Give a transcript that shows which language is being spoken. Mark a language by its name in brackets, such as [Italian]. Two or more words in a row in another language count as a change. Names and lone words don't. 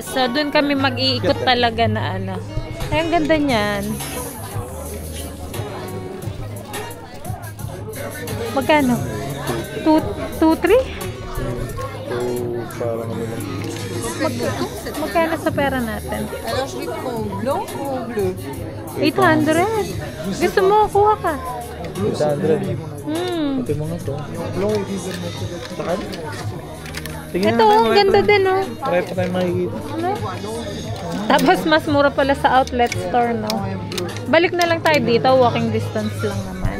[Filipino] So, doon kami mag-iikot talaga na ano. Ay, ang ganda niyan. Magkano? 2,300? So, parang ano lang. Magkano sa pera natin? [French] Alors, je lui prends blanc ou bleu? [Filipino] 800. Gusto mo, kuha ka. 800. Pati mga to. Saan? Tingnan Ito, ang ganda din, oh. Try pa tayo makikita. Ano? Tapos mas mura pala sa [English] outlet store, [Filipino] no? Balik na lang tayo dito, [English] walking distance [Filipino] lang naman.